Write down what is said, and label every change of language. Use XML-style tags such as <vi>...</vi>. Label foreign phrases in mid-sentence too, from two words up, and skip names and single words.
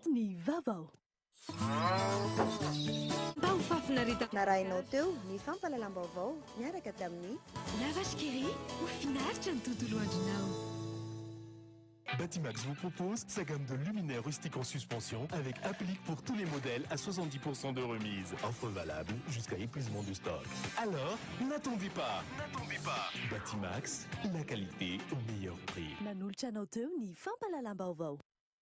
<mg>Ny vaovao. Narainao teo ny fampalalam-baovao miaraka tamin'ny La vache qui rit ho finaritra ny tontolo andronao.</mg> <fr>Batimax vous propose sa gamme de luminaires rustiques en suspension avec applique pour tous les modèles à 70% de remise. Offre valable jusqu'à épuisement du stock. Alors, n'attendez pas. Batimax, la qualité au meilleur prix.</fr> <mg>Nanolitra anao teo ny fampalalam-baovao.</mg>